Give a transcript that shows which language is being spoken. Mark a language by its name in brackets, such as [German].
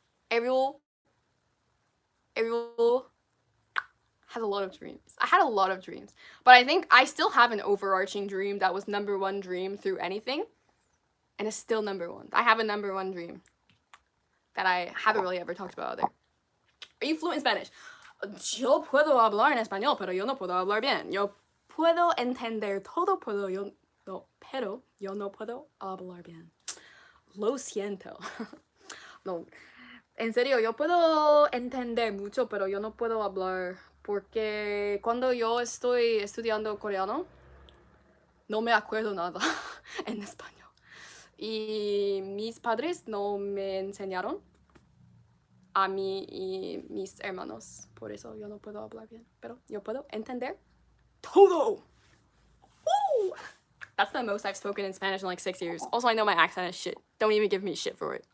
[English] Ariel has a lot of dreams. I had a lot of dreams, but I think I still have an overarching dream that was #1 dream through anything, and it's still #1. I have a #1 dream that I haven't really ever talked about there. Are you fluent in Spanish? [Spanish] Yo puedo hablar en español, pero yo no puedo hablar bien. Yo puedo entender todo, pero yo no puedo hablar bien. Lo siento. No. En serio, yo puedo entender mucho, pero yo no puedo hablar, porque cuando yo estoy estudiando coreano, no me acuerdo nada en español. Y mis padres no me enseñaron a mí y mis hermanos, por eso yo no puedo hablar bien, pero yo puedo entender todo. Woo! [English] That's the most I've spoken in Spanish in, like, 6 years. Also, I know my accent is shit. Don't even give me shit for it.